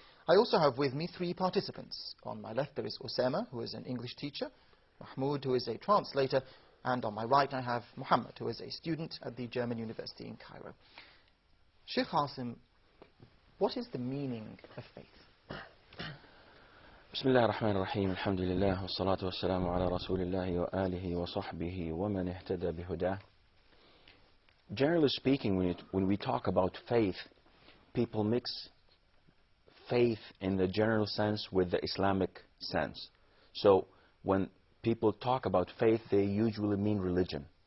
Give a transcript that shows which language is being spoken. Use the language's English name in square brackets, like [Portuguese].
[English] I also have with me three participants. On my left there is Usama, who is an English teacher, Mahmoud, who is a translator, and on my right I have Muhammad, who is a student at the German University in Cairo. Sheikh Asim, what is the meaning of faith? [Arabic] بسم الله الرحمن الرحيم الحمد لله والصلاة والسلام على رسول الله وآله وصحبه ومن اهتدى بهداه. [English] Generally speaking, when we talk about faith, people mix faith in the general sense with the Islamic sense. So when people talk about faith, they usually mean religion.